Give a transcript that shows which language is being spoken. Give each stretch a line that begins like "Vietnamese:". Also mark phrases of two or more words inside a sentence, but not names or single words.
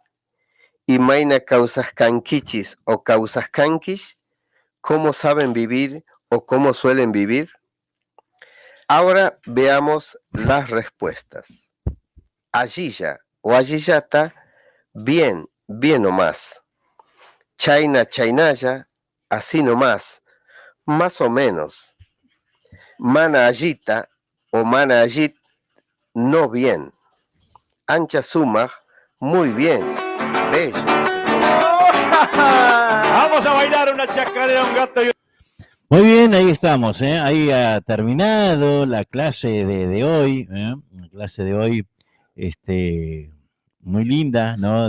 Quechua: Imaina causascankichis o causascankish,
Spanish: ¿cómo saben vivir o cómo suelen vivir? Ahora veamos las respuestas.
Quechua: Allilla o allillata,
Spanish: bien, bien nomás.
Quechua: Chaina, chainaya,
Spanish: así nomás, más o menos.
Quechua: Mana allita o mana allit,
Spanish: no bien.
Quechua: Ancha sumaj,
Spanish: muy bien, bello. Vamos a bailar una chacarera, un gato y Muy bien, ahí estamos, ahí ha terminado la clase de hoy, la clase de hoy, muy linda, ¿no?